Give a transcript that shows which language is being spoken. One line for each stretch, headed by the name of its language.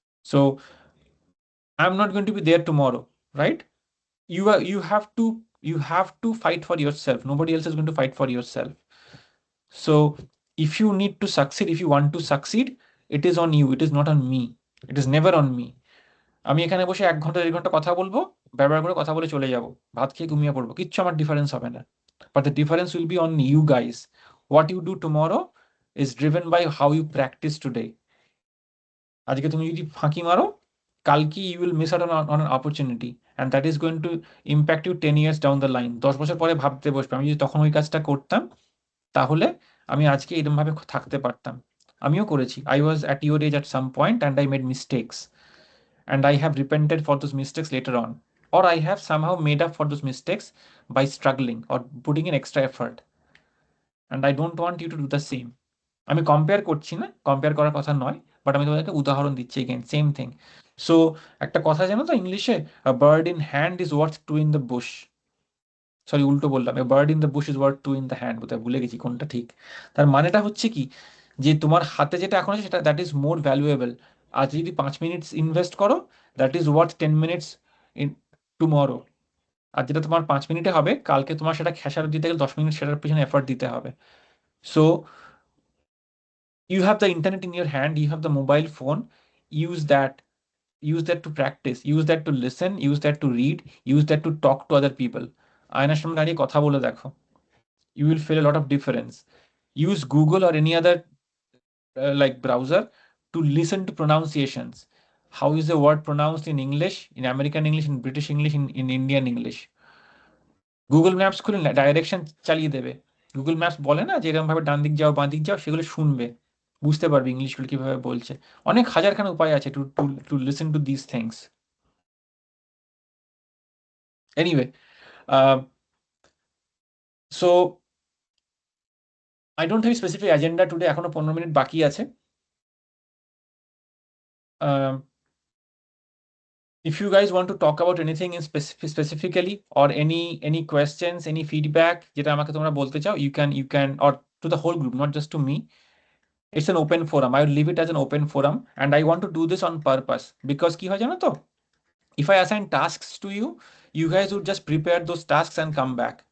English: So I am not going to be there tomorrow, right? you have to fight for yourself. Nobody else is going to fight for yourself. So if you need to succeed, if you want to succeed, it is on you, it is not on me, it is never on me.
Bangla: আমি এখানে বসে 1 ঘন্টা 1.5 ঘন্টা কথা বলবো, ব্যবহার করে কথা বলে চলে যাব, ভাত খেয়ে ঘুমিয়ে পড়বো, কিচ্ছু আমার ডিফারেন্স হবে না।
English: But the difference will be on you guys. What you do tomorrow is driven by how you practise today.
Bangla: আজকে তুমি যদি ফাঁকি মারো, কালকে
English: You will miss out on an opportunity, and that is going to impact you 10 years down the line.
Bangla: 10 বছর পরে ভাবতে বসবে, আমি যদি তখন ওই কাজটা করতাম তাহলে আমি আজকে এরকমভাবে থাকতে পারতাম। আমিও করেছি।
English: I was at your age at some point and I made mistakes, and I have repented for those mistakes later on, or I have somehow made up for those mistakes by struggling or putting in extra effort, and I don't want you to do the same.
Bangla: আমি compare করছি না, compare করার কথা নয়,
English: but
Bangla: আমি তোমাদেরকে উদাহরণ দিচ্ছি,
English: Again same thing. So
Bangla: একটা কথা জানো তো ইংলিশে,
English: A bird in hand is worth two in the bush. Sorry,
Bangla: উল্টো বললাম,
English: a bird in the bush is worth two in the hand,
Bangla: বোধহয় ভুলে গেছি কোনটা ঠিক। তার মানেটা হচ্ছে কি, যে তোমার হাতে যেটা এখন আছে সেটা
English: That is more valuable.
Bangla: আজ যদি 5 মিনিট ইনভেস্ট করো,
English: That is worth 10 minutes in tomorrow.
Bangla: আর যেটা তোমার 5 মিনিটে হবে, কালকে তোমার সেটা খেসারত দিতে গেলে 10 মিনিট সেটার পিছনে এফর্ট দিতে হবে।
English: So you have the internet in your hand, you have the mobile phone, use that, use that to practice, use that to listen, use that to read, use that to talk to other people.
Bangla: আয়নার সামনে দাঁড়িয়ে কথা বলে দেখো,
English: you will feel a lot of difference. Use Google or any other like browser to listen to pronunciations. How is a word pronounced in English, in American English, in British English, in Indian English?
Bangla: Google maps খুলে direction চালিয়ে দেবে, Google maps বলে না যে এরকম ভাবে ডান দিক যাও বাঁ দিক যাও, সেগুলো শুনবে, বুঝতে পারবে ইংলিশগুলো কিভাবে বলছে। অনেক হাজারখানা উপায় আছে
English: To to to listen to this things. Anyway, so I don't have specific agenda today,
Bangla: এখনো 15 মিনিট বাকি আছে।
English: If you guys want to talk about anything in specifically, or any questions, any feedback
Bangla: যেটা আমাকে তোমরা বলতে চাও,
English: you can or to the whole group, not just to me. It's an open forum. I will leave it as an open forum, and I want to do this on purpose because
Bangla: কি হয় জানো তো,
English: if I assign tasks to you, you guys would just prepare those tasks and come back.